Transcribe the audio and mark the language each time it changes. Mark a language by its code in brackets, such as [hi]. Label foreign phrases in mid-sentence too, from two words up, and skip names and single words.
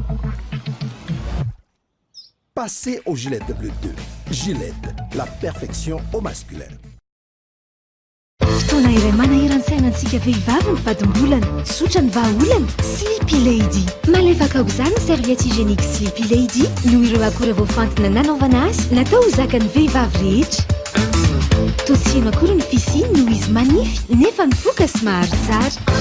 [fr] Passez au Gillette Bleu 2. Gillette, la perfection au masculin. [mg] Fotoana iray manahirana antsika vehivavy ny vadim-bolana, tsotra ny vahaolana, Sleepy Lady. Malefaka aok'izany [fr] serviette hygiénique [mg] Sleepy Lady noho ireo akora voafantina nanaovana azy natao ho zakan'ny vehivavy rehetra. Tosihana akory ny fisiny noho izy manify nefa mivoaka sy mahary tsara.